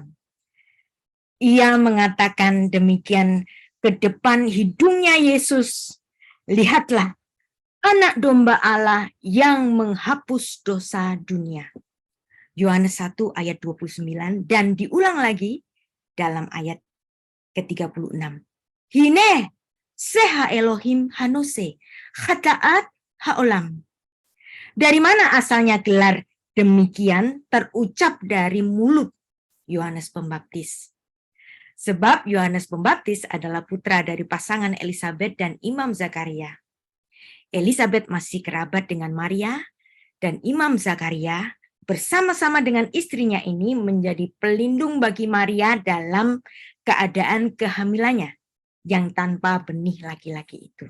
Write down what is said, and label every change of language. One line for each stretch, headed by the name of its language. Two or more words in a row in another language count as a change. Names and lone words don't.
Indonesian: Ia mengatakan demikian ke depan hidungnya Yesus, lihatlah anak domba Allah yang menghapus dosa dunia. Yohanes 1 ayat 29 dan diulang lagi dalam ayat ke-36.
Hebrew: הנה שה האלהים הנשא חטאת העולם.
Indonesian: Dari mana asalnya gelar demikian terucap dari mulut Yohanes Pembaptis? Sebab Yohanes Pembaptis adalah putra dari pasangan Elisabet dan Imam Zakaria. Elisabet masih kerabat dengan Maria, dan Imam Zakaria bersama-sama dengan istrinya ini menjadi pelindung bagi Maria dalam keadaan kehamilannya yang tanpa benih laki-laki itu.